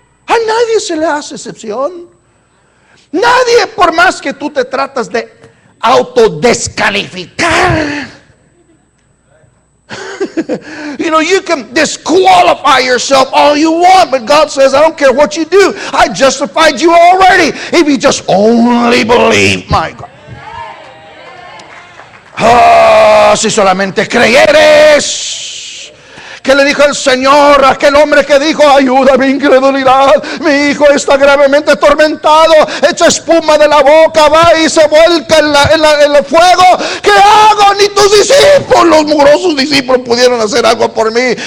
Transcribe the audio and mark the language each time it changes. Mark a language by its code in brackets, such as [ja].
[es] A nadie se le hace excepción. Nadie, por más que tú te tratas de autodescalificar. [en] You know, you can disqualify yourself all you want, but God says, I don't care what you do. I justified you already. If you just only believe, my God. [es] Si solamente creyeres. ¿Qué le dijo el Señor a aquel hombre que dijo: ayuda mi incredulidad, mi hijo está gravemente atormentado, echa espuma de la boca, va y se vuelca en el fuego? ¿Qué hago? Ni tus discípulos, los mugrosos discípulos, pudieron hacer algo por mí.